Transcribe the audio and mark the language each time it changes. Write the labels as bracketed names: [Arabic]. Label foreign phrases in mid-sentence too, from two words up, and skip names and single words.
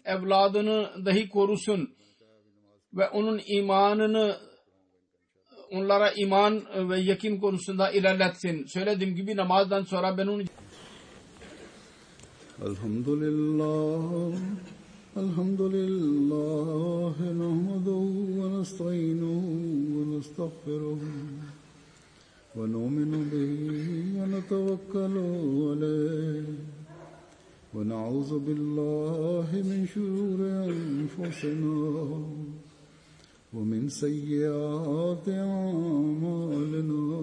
[Turkish] Evladını dahi korusun. Ve onun imanını onlara iman ve yakin konusunda ilerletsin. Söylediğim gibi namazdan sonra ben onu [Arabic] Elhamdülillah الحمد لله نحمده ونستعينه ونستغفره ونؤمن به ونتوكل عليه ونعوذ بالله من شرور أنفسنا ومن سيئات أعمالنا